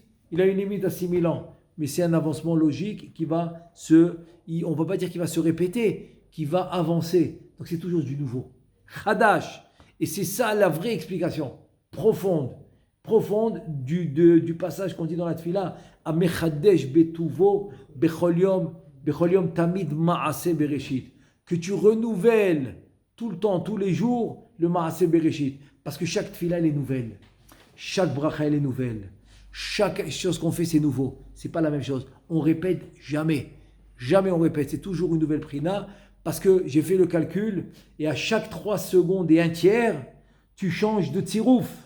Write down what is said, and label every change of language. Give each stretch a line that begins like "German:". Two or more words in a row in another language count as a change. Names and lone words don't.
French: Il a une limite à 6000 ans. Mais c'est un avancement logique qui va on ne va pas dire qu'il va se répéter, qui va avancer. Donc c'est toujours du nouveau. Chadash. Et c'est ça la vraie explication profonde du passage qu'on dit dans la Tfila.
Hebrew: המחדש בטובו בכל יום תמיד מעשה בראשית.
French: Que tu renouvelles tout le temps, tous les jours, le
Hebrew: מעשה בראשית.
French: Parce que chaque tefila, elle est nouvelle. Chaque bracha, elle est nouvelle. Chaque chose qu'on fait, c'est nouveau. C'est pas la même chose. On répète jamais. Jamais on répète. C'est toujours une nouvelle prina. Parce que j'ai fait le calcul, et à chaque 3 secondes et un tiers, tu changes de tsirouf.